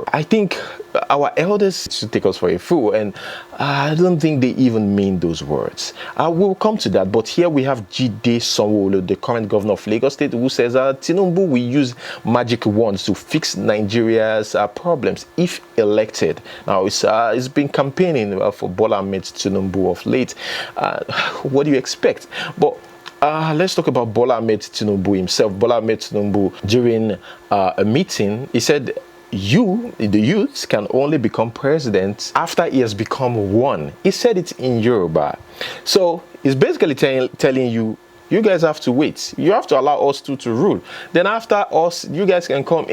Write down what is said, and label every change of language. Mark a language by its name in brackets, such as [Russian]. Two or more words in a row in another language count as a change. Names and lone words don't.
[English] I think our elders should take us for a fool, and I don't think they even mean those words. We'll come to that, but here we have Jide Sanwo-Olu, the current governor of Lagos State, who says Tinubu will use magic wands to fix Nigeria's problems if elected. Now, it's been campaigning for Bola Ahmed Tinubu of late. What do you expect? But let's talk about Bola Ahmed Tinubu himself. Bola Ahmed Tinubu, during a meeting, he said, the youth can only become president after he has become one. He said it in Yoruba. So he's basically telling you, you guys have to wait. You have to allow us to rule. Then after us, you guys can come in.